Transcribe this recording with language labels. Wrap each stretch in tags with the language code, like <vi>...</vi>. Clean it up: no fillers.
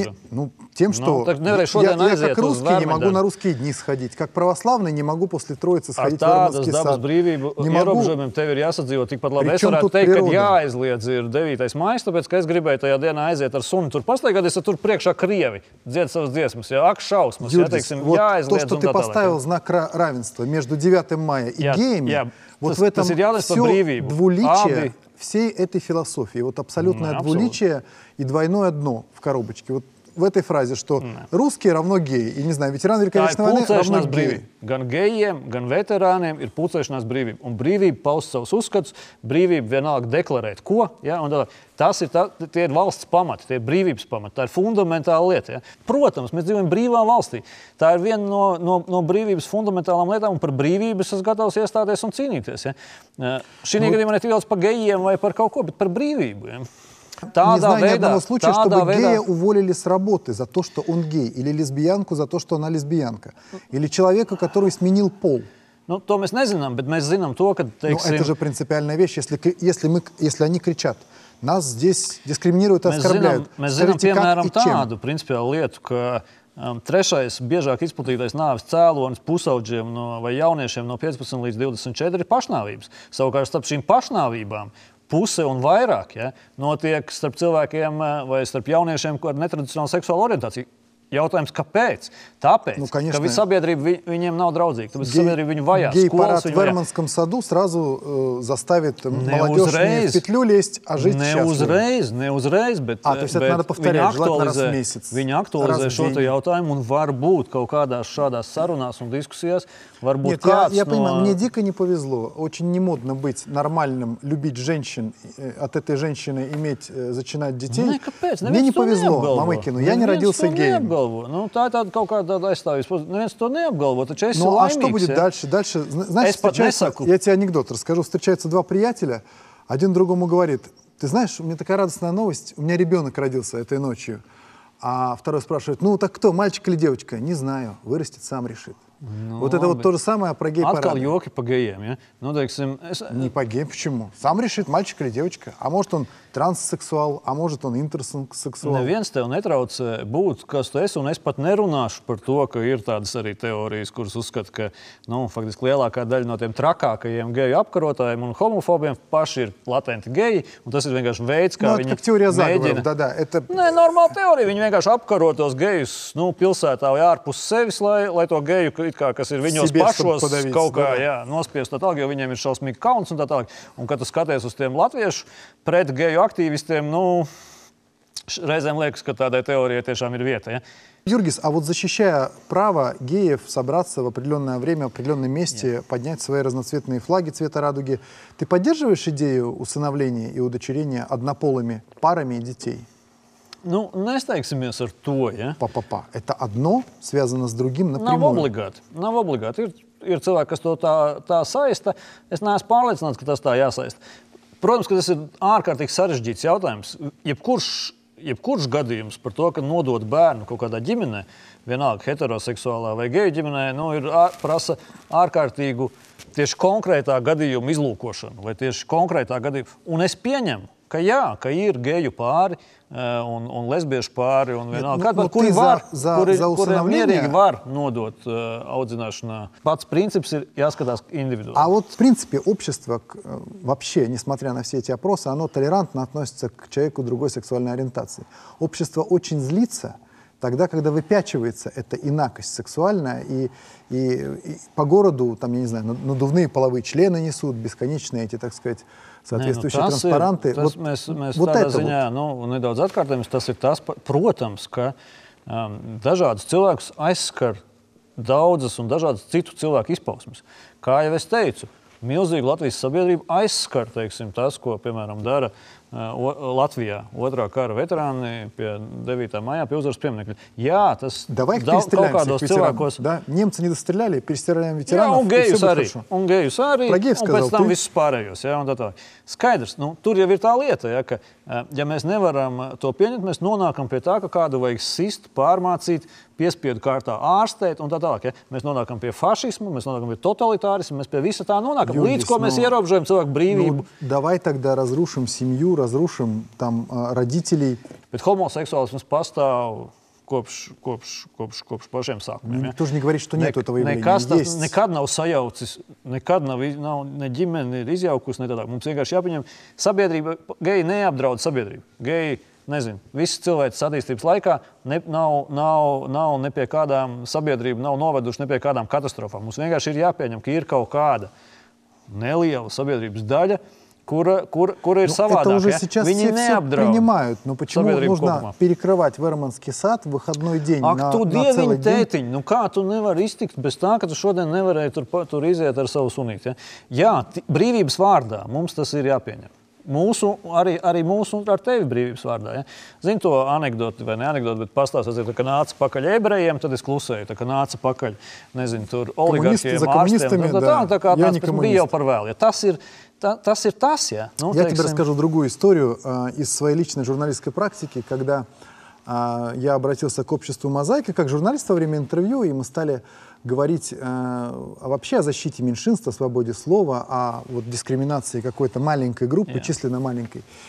<ru>Ну, тем, что я как русский не могу на русские дни сходить, как православный не могу после Троицы сходить в Варманский сад. Не могу.</ru> <lv>Tev ir jāsadzīvo tikpat labi. Es varētu teikt, ka jāaizliedz ir 9. maijs, tāpēc, ka es gribēju tajā dienā aiziet ar suni tur pastaigāties, tur priekšā krievi dzied savas dziesmas, ja, ak šausmas, ja, teiksim, jāaizliedz.</lv> <ru>То, что ты поставил знак равенства между 9 мая и геями, вот в этом все двуличие всей этой философии. Вот абсолютное двуличие и двойное дно в коробочке. Вот в этой фразе, что русские равно геи. И, не знаю, ветераны Великой Отечественной войны равно геи.</ru> <lv>Gan gejiem, gan veterāniem ir pulcēšanās brīvība. Un brīvība paust savus uzskatus, brīvība vienalga deklarēt, ko. Ja? Un tas ir, tie ir valsts pamati, tie ir brīvības pamati. Tā ir fundamentāla lieta. Ja? Protams, mēs dzīvojam brīvā valstī. Tā ir viena no brīvības fundamentālām lietām, un par brīvību es esmu gatavs iestāties un cīnīties. Ja? Šī gadījumā ne tik daudz par gejiem vai par kaut ko, bet par brīvību. Ja?</lv> <ru>Не знаю ни одного случая, чтобы гея уволили с работы за то, что он гей, или лесбиянку за то, что она лесбиянка, или человека, который сменил пол.</ru> <lv>Nu, to mēs nezinām, bet mēs zinām to, ka... Teiksim,</lv> <ru>это же принципиальная вещь, если они кричат. Нас здесь дискриминируют и оскорбляют.</ru> <lv>Mēs zinām, piemēram, tādu principiālu lietu, ka trešais biežāk izplatītais nāves cēlonis pusaudžiem vai jauniešiem no 15 līdz 24 ir pašnāvības. Savukārt starp šīm pašnāvībām puse un vairāk notiek starp cilvēkiem vai starp jauniešiem ar netradicionālu seksuālu orientāciju. Jautājums, kāpēc? Tāpēc, ka visa sabiedrība viņiem nav draudzīga. Tāpēc sabiedrība viņu vajā.</lv> <ru>Гей-парад в Верманском саду сразу заставит молодежь не в петлю лезть, а жить счастливо.</ru> <lv>Ne uzreiz, bet</lv> <ru>то есть это надо повторять, желательно раз в месяц.</ru> <lv>Viņi aktualizē šo jautājumu un varbūt kaut kādās šādās sarunās un diskusijās varbūt kāds</lv> <ru>я понимаю, мне дико не повезло. Очень не модно быть нормальным, любить женщин, от этой женщины зачинать детей. Мне не повезло, Мамыкину. Я не родился геем.</ru> <lv>Nu, tā ir tāda kaut kāda aizstāvības. Neviens to neapgalvo, taču esi laimīgs.</lv> <ru>А что будет дальше? Дальше, знаешь, я тебе анекдот расскажу. Встречаются два приятеля, один другому говорит: ты знаешь, у меня такая радостная новость, у меня ребенок родился этой ночью. А второй спрашивает: ну так кто, мальчик или девочка? Не знаю, вырастет, сам решит. Вот это вот то же самое про гей-парад.</ru> <lv>Atkal joki pa gejiem, ja? Nu, teiksim,</lv> <ru>Не по геям, почему? Сам решит, мальчик или девочка. А может он транссексуал, а может он интерсексуал.</ru> <lv>Neviens tev netraucē būt, kas tu esi, un es pat nerunāšu par to, ka ir tādas arī teorijas, kuras uzskata, ka, faktiski lielākā daļa no tiem trakākajiem geju apkarotājiem un homofobiem paši ir latenti geji, un tas ir vienkārši veids, kā viņi mēģina. Nē, normāla teorija. Viņi vienkārši apkaro tos gejus, pilsētā vai ārpus sevis, lai to geju, kas ir viņos pašos kaut kā nospiest tā tālāk, jo viņiem ir šausmīgi kauns un tā tālāk. Un, kad tu skaties uz tiem latviešu pret geju</lv> <ru>активистам,</ru> <lv>reizēm liekas, ka tādai teorijai tiešām ir vieta. Ja?</lv> <ru>Юргис, а вот защищая право геев собраться в определенное время, в определенном месте, поднять свои разноцветные флаги цвета радуги, ты поддерживаешь идею усыновления и удочерения однополыми парами и детей?</ru> <lv>Nu, nesteigsimies ar to, ja?</lv> <ru>Это одно связано с другим напрямую.</ru> <lv>Nav obligāti. Ir cilvēki, kas to tā saista. Es neesmu pārliecināts, ka tas tā jāsaista. Protams, ka tas ir ārkārtīgi sarežģīts jautājums. Jebkurš gadījums par to, ka nodot bērnu kaut kādā ģimenē, vienalga heteroseksuālā vai geju ģimenē, prasa ārkārtīgu tieši konkrētā gadījuma izlūkošanu vai tieši konkrētā gadījuma. Un es pieņemu, ka ir geju pāri un lesbiešu pāri un vienalga, kuri mierīgi var nodot audzināšanā. Pats</lv> <ru>принцип</ru> <lv>ir jāskatās</lv> <ru>индивидуально. А вот в принципе общество вообще, несмотря на все эти опросы, оно толерантно относится к человеку другой сексуальной ориентации. Общество очень злится, Тогда, когда выпячивается эта инакость сексуальная, и по городу, там, я не знаю, надувные половые члены несут, бесконечные эти, так сказать, соответствующие транспаранты.</ru> <lv>Mēs tādā ziņā nedaudz atkārtojamies. Tas ir tas, protams, ka dažādus cilvēkus aizskar daudzas un dažādas citu cilvēku izpausmes. Kā jau es teicu, milzīgu Latvijas sabiedrību aizskar, teiksim, tas, ko, piemēram, dara Латвия, otrā kara veterāni pie 9. maijā pie uzvaras pieminekļa. Jā, tas</lv> <ru>Давай</ru> <lv>kaut kādos cilvēkos...</lv> <ru>Да? Немцы не достреляли, перестреляем ветеранов,</ru> <lv>un gejus arī, un pēc tam visus pārējos. Ja, un tā. Skaidrs, tur jau ir tā lieta, ja, ka ja mēs nevaram to pieņemt, mēs nonākam pie tā, ka kādu vajag sist, pārmācīt, piespiedu kārtā ārstēt un tā tālāk. Ja. Mēs nonākam pie fašismu, mēs nonākam pie totalitārismu, mēs pie visa tā nonākam, līdz ko mēs ierobežojam cilvēku brīvību.</lv> <ru>Давай тогда разрушим семью, разрушим там родителей.</ru> <lv>Bet homoseksuālisms pastāv kopš pašiem sākumiem.</lv> <ru>Никто же не говорит, что нет этого явления.</ru> <lv>Nekad nav sajaucis, nekad nav ne ģimene ir izjaukusi, ne tādā. Mums vienkārši jāpieņem, sabiedrība, geji neapdraud sabiedrību. Geji, nezinu, visas cilvēces attīstības laikā nav ne pie kādām sabiedrību, nav noveduši ne pie kādām katastrofām. Mums vienkārši ir jāpieņem, ka ir kaut kāda neliela sabiedrības daļa, кура ir savādāk.</lv> <ru>Это уже сейчас все принимают. Но почему нужно перекрывать Верманский сад в выходной день на целый день?</ru> <lv>Nu kā tu nevari iztikt bez tā, ka tu šodien nevarēji tur iziet ar savu sunīti? Ja? Jā, brīvības vārdā mums tas ir jāpieņem. Arī mūsu ar tevi brīvības vārdā. Ja? Zini to anekdoti vai ne anekdoti, bet pastāstīja, ka nāca pakaļ ebrejiem, tad es klusēju, ka nāca pakaļ, nezinu, tur oligarkiem, ārstiem. Tā kā tāds bija jau par vēl. Ja? Tas ir tas, ja.</lv> <ru>Я тебе расскажу другую историю из своей личной журналистской практики, когда я обратился к обществу «Мозаика» как журналист во время интервью, и мы стали говорить вообще о защите меньшинства, о свободе слова, о дискриминации какой-то маленькой группы, численно маленькой.</ru>